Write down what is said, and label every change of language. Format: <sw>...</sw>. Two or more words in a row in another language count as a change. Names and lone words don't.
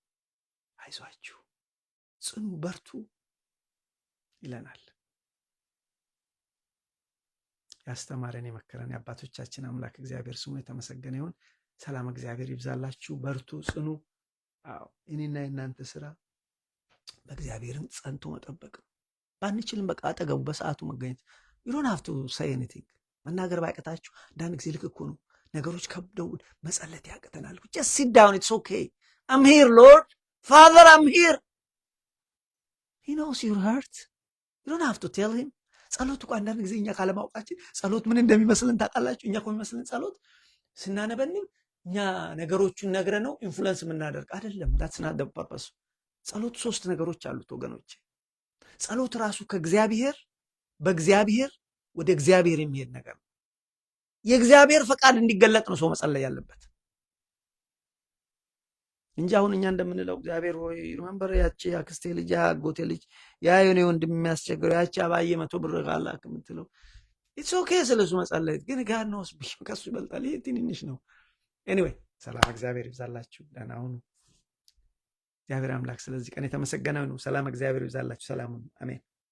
<am>ጽኑ፣ በርቱ ይለናል። ያስተማረን የመከረን የአባቶቻችን አምላክ እግዚአብሔር ስሙ የተመሰገነ ይሁን። ሰላም እግዚአብሔር ይብዛላችሁ። በርቱ፣ ጽኑ። እኔና የእናንተ ስራ በእግዚአብሔርም ጸንቶ መጠበቅ ነው። ባንችልም በቃ አጠገቡ በሰዓቱ መገኘት።</am> <en>you don't have to say anything።</en> <am>መናገር ባይቀታችሁ አንዳንድ ጊዜ ልክ እኮ ነው። ነገሮች ከብደው መጸለት ያቅተናል።</am> <en>just sit down, it's okay. I'm here, Lord. Father, I'm here. He knows your hurt. you don't have to tell him።</en> <am>ጸሎት እኮ አንዳንድ ጊዜ እኛ ካለማውቃችን ጸሎት ምን እንደሚመስልን ታውቃላችሁ? እኛ እኮ የሚመስልን ጸሎት ስናነበንም እኛ ነገሮቹን ነግረ ነው ኢንፍሉዌንስ የምናደርግ አይደለም።</am> <en>that's not the purpose።</en> <am>ጸሎት 3 ነገሮች አሉት ወገኖች። ጸሎት ራሱ በእግዚአብሔር ወደ እግዚአብሔር የሚሄድ ነገር ነው። የእግዚአብሔር ፈቃድ እንዲገለጥ ነው ሰው መጸለይ ያለበት። እንጂ አሁን እኛ እንደምንለው እግዚአብሔር ሆይ ሪመምበር ያቺ አክስቴ ልጅ አጎቴ ልጅ ያ የኔ ወንድም የሚያስቸግረው ያቺ አባዬ 100 ብር ካላክ የምትለው</am> <en>it's okay</en> <am>ስለሱ መጸለይ ግን ጋር ነው ከሱ ይበልጣል። ይሄ ትንንሽ ነው። ኤኒዌይ ሰላም እግዚአብሔር ይብዛላችሁ። ደህና ሁኑ። እግዚአብሔር አምላክ ስለዚህ ቀን የተመሰገነ ነው። ሰላም እግዚአብሔር ይብዛላችሁ። ሰላም ሁኑ። አሜን።</am>